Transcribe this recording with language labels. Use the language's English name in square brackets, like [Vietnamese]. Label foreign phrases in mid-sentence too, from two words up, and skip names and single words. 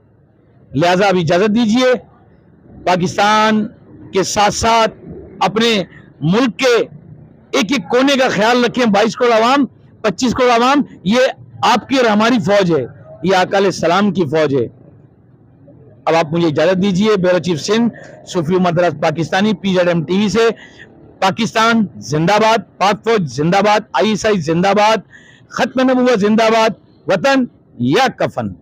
[Urdu] لہذا اب اجازت دیجئے، پاکستان کے ساتھ ساتھ اپنے ملک کے ایک ایک کونے کا خیال رکھیں. 22 کروڑ عوام، 25 کروڑ عوام، یہ آپ کی اور ہماری فوج ہے، یہ آقا [Arabic] علیہ السلام [Urdu] کی فوج ہے. اب آپ مجھے اجازت دیجئے. بیورو چیف سندھ صوفی عمر دراز پاکستانی، PZM ٹی وی سے. پاکستان زندہ باد، پاک فوج زندہ باد، ISI زندہ باد، ختم نبوت زندہ باد، وطن یا کفن.